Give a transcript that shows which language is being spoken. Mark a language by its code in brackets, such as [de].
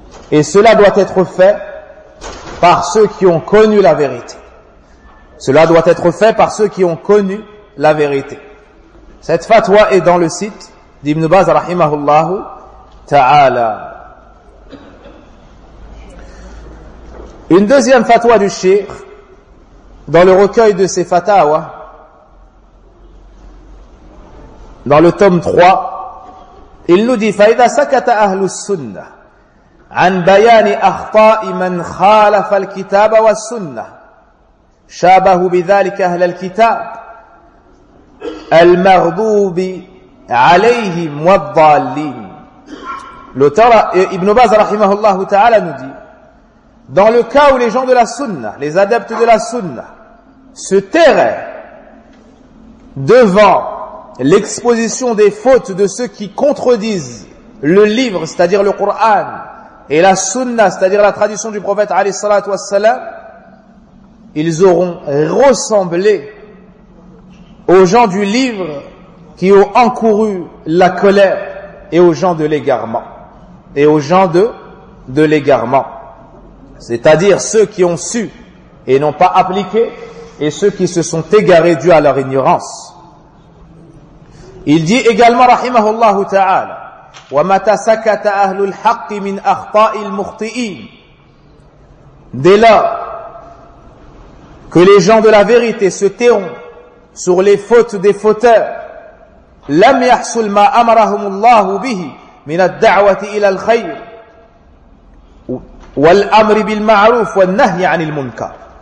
[fr] Et cela doit être fait par ceux qui ont connu la vérité. Cela doit être fait par ceux qui ont connu la vérité. Cette fatwa est dans le site d'Ibn Baz rahimahullahu ta'ala. Une deuxième fatwa du Cheikh dans le recueil de ses fatwa, dans le tome 3, il nous dit: [ar] فَإِذَا سَكَتَ أَهْلُ السُّنَّةِ عَنْ بَيَانِ أَخْطَاءِ مَنْ خَالَفَ الْكِتَابَ وَالسُّنَّةِ شَابَهُ بِذَلِكَ أَهْلَ الْكِتَابِ المغضوب عليهم والضالين. [fr] L'auteur Ibn Baz rahimahullah ta'ala nous dit: dans le cas où les gens de la sunna, les adeptes de la sunna, se tairaient devant l'exposition des fautes de ceux qui contredisent le livre, c'est-à-dire le Coran, et la sunna, c'est-à-dire la tradition du prophète alayhi salatu wassalam, ils auront ressemblé aux gens du livre qui ont encouru la colère et aux gens de l'égarement. Et aux gens de l'égarement. C'est-à-dire ceux qui ont su et n'ont pas appliqué et ceux qui se sont égarés dû à leur ignorance. Il dit également, [ar] rahimahullah ta'ala, وَمَتَ سَكَتَ أَهْلُ الْحَقِّ مِنْ أَخْطَاءِ الْمُخْطِئِينَ. [fr] Dès lors que les gens de la vérité se tairont sur les fautes des fauteurs, [ar] لم يحصل ما أمرهم الله به من الدعوة إلى الخير والأمر بالمعروف والنهي عن المنكر.